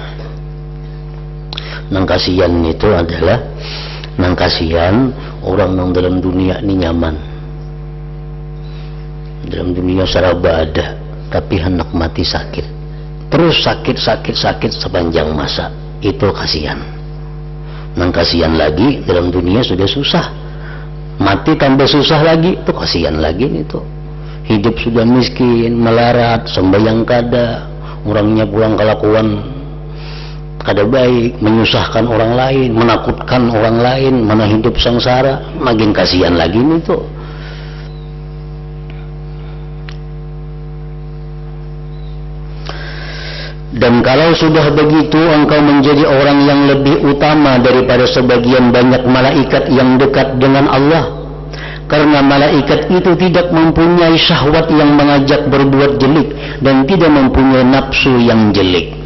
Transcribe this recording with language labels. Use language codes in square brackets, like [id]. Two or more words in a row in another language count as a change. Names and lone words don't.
[bjn] Nang kasihan itu adalah nang kasihan orang yang dalam dunia ini nyaman, dalam dunia serba ada, tapi hendak mati sakit, terus sakit sepanjang masa. Itu kasihan. Nang kasihan lagi dalam dunia sudah susah, mati tambah susah lagi, itu kasihan lagi itu. Hidup sudah miskin, melarat, sembahyang kada, orangnya pulang kelakuan kada baik, menyusahkan orang lain, menakutkan orang lain, mana hidup sengsara, makin kasihan lagi itu. [id] Dan kalau sudah begitu, engkau menjadi orang yang lebih utama daripada sebagian banyak malaikat yang dekat dengan Allah, karena malaikat itu tidak mempunyai syahwat yang mengajak berbuat jelek dan tidak mempunyai nafsu yang jelek.